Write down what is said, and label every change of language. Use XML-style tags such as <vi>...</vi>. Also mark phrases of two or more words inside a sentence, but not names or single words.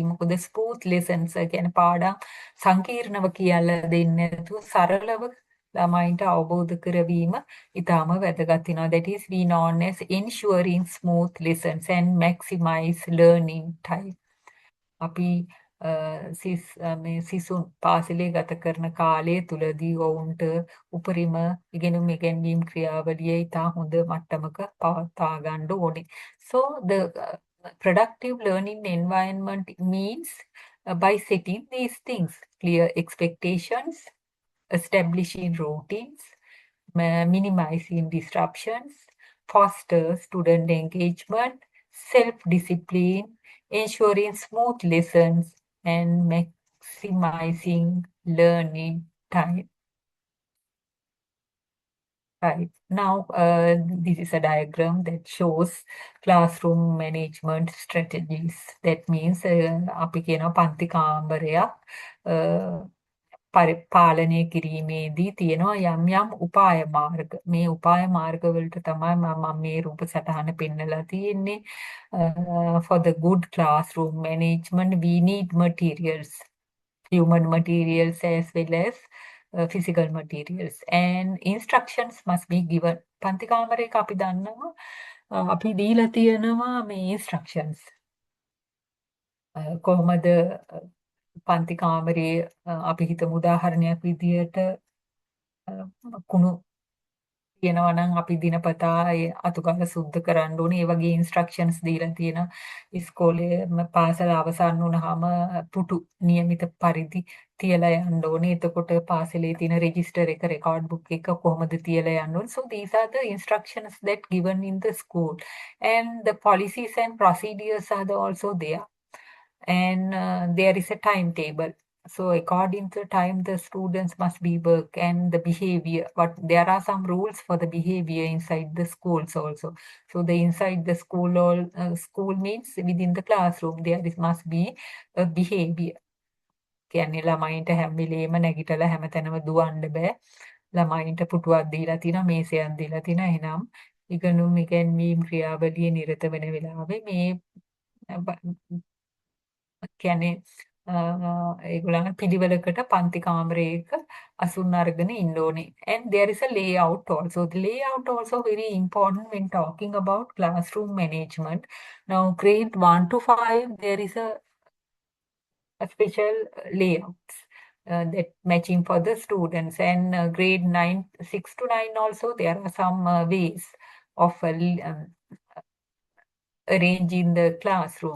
<si>මොකද</si> <en>smooth lessons</en> <si>කියන්නේ පාඩම් සංකීර්ණව කියලා දෙන්නේ නැතුව සරලව ළමයින්ට අවබෝධ කරවීම ඉතාම වැදගත් වෙනවා.</si> <en>That is we known as ensuring smooth lessons and maximize learning time.</en> <si>අපි මේ සිසුන් පාසලේ ගත කරන කාලය තුලදී ඔවුන්ට උපරිම ඉගෙනුම් ඉගැන්වීම් ක්‍රියාවලිය ඉතා හොඳ මට්ටමක පවත්වා ගන්න ඕනේ.</si> <en>So the productive learning environment means by setting these things, clear expectations, establishing routines, minimizing disruptions, foster student engagement, self-discipline, ensuring smooth lessons, and maximizing learning time. Right. Now, this is a diagram that shows classroom management strategies. That means</en> <si>අපි කියන පන්ති කාමරයක් පාලනය කිරීමේදී තියෙනවා යම් යම් උපාය මාර්ග. මේ උපාය මාර්ගවලට තමයි මම මේ රූප සටහන පෙන්නලා තියෙන්නේ.</si> <en>For the good classroom management, we need materials, human materials as well as physical materials. And instructions must be given.</en> <si>පන්ති කාමරයක අපි දන්නවා අපි දීලා තියෙනවා මේ instructions. කොහොමද පන්ති කාමරයේ අපි හිතමු උදාහරණයක් විදියට කුණු තියෙනවා නම් අපි දිනපතා ඒ අතුගාල සුද්ධ කරන්න ඕනේ. ඒ වගේ ඉන්ස්ට්‍රක්ෂන්ස් දීලා තියෙනවා. ඉස්කෝලේ පාසල අවසන් වුණාම පුටු નિયમિત පරිදි තියලා යන්න ඕනේ. එතකොට පාසලේ තියෙන රෙජිස්ටර් එක</si> <en>record book</en> <si>එක කොහොමද තියලා යන්න ඕනේ.</si> <en>So these are the instructions that given in the school, and the policies and procedures are also there. And there is a timetable. So according to time, the students must be work and the behavior. But there are some rules for the behavior inside the schools also. So the inside the school, school means within the classroom there must be a behavior.</en> <si>කියන්නේ ළමයින්ට හැම වෙලේම නැගිටලා හැමතැනම දුවන්න බෑ. ළමයින්ට පුටුවක් දීලා තියෙනවා, මේසයක් දීලා තියෙනවා. එහෙනම් ඉගෙනුම් ඉගැන්වීම් ක්‍රියාවලියේ නිරත වෙන වෙලාවේ මේ කියන්නේ ඒගොල්ලන් පිළිවෙලකට පන්ති කාමරයක අසුන් අරගෙන ඉන්න ඕනේ.</si> <en>And there is a layout also. The layout also very important when talking about classroom management. Now grade 1 to 5 there is a special layouts that matching for the students, and grade 9 6 to 9 also there are some ways of arranging the classroom.</en>